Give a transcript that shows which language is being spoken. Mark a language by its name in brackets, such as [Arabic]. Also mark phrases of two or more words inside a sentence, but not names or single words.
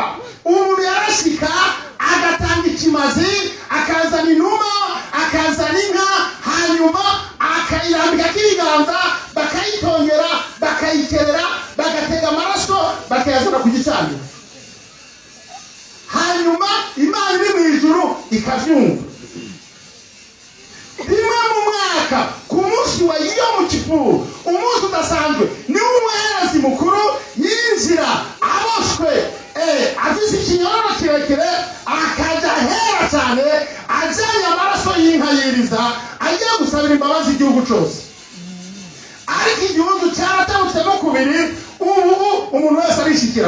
[Rundi] Umuntu yarashika agatanga ikimazi, akazana inuma, akazana inka, hanyuma akayirambika k'ibiganza, bakayitongera, bakayikerera, bagatega amaraso, bakayazana ku gicaniro. Hanyuma Imana iri mu ijuru ikavyumva. Rimwe mu mwaka ku munsi wa Yom Kippur, umunsi udasanzwe, ni umuherezi mukuru yinjira aboshwe afise ikinyororo kirekire, akaja hera cyane, ajanye amaraso y'inka yiriza, agiye gusabira imbabazi igihugu cyose. Ariko igihugu cyaratabutsemo kubiri, ubu umuntu wese arishikira.